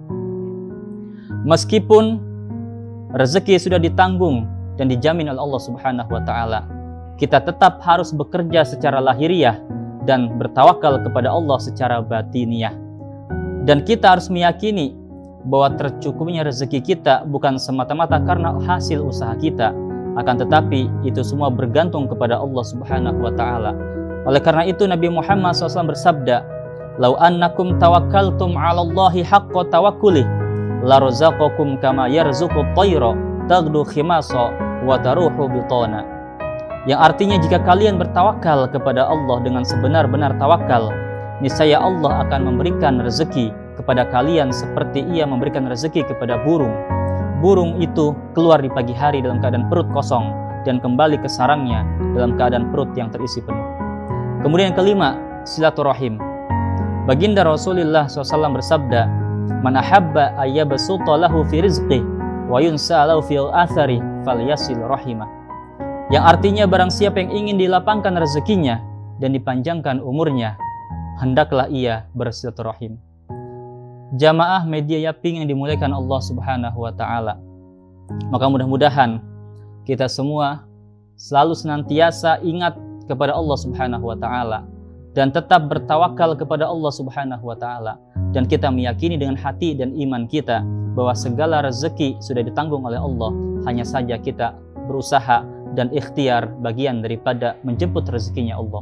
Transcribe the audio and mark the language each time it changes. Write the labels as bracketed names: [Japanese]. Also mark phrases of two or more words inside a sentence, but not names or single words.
[Indonesian] Meskipun rezeki sudah ditanggung dan dijamin oleh Allah [Arabic] سبحانه وتعالى, [Indonesian] kita tetap harus bekerja secara lahiriah dan bertawakal kepada Allah secara batiniah. Dan kita harus meyakini bahwa tercukupnya rezeki kita bukan semata-mata karena hasil usaha kita, akan tetapi itu semua bergantung kepada Allah [Arabic] سبحانه وتعالى. [Indonesian] Oleh karena itu Nabi Muhammad SAW bersabda, [Arabic] "لو أنكم توكلتم على الله حق توكله لرزقكم كما يرزق الطير تغدو خماصا وتروح بطانا." [Indonesian] Yang artinya jika kalian bertawakal kepada Allah dengan sebenar-benar tawakal, niscaya Allah akan memberikan rezeki kepada kalian seperti Ia memberikan rezeki kepada burung. Burung itu keluar di pagi hari dalam keadaan perut kosong dan kembali ke sarangnya dalam keadaan perut yang terisi penuh. Kemudian yang kelima, silaturahim. Baginda Rasulullah SAW bersabda, [Arabic] "من أحب أن يبسط له في رزقه وينسأ له في أثره فليصل رحمه." [Indonesian] Yang artinya barang siapa yang ingin dilapangkan rezekinya dan dipanjangkan umurnya, hendaklah ia bersilaturahim. Jamaah media Yaping yang dimuliakan Allah [Arabic] سبحانه وتعالى. [Indonesian] Maka mudah-mudahan kita semua selalu senantiasa ingat kepada Allah [Arabic] سبحانه وتعالى [Indonesian] dan tetap bertawakal kepada Allah [Arabic] سبحانه وتعالى, [Indonesian] dan kita meyakini dengan hati dan iman kita bahwa segala rezeki sudah ditanggung oleh Allah, hanya saja kita berusaha dan ikhtiar bagian daripada menjemput rezekinya Allah.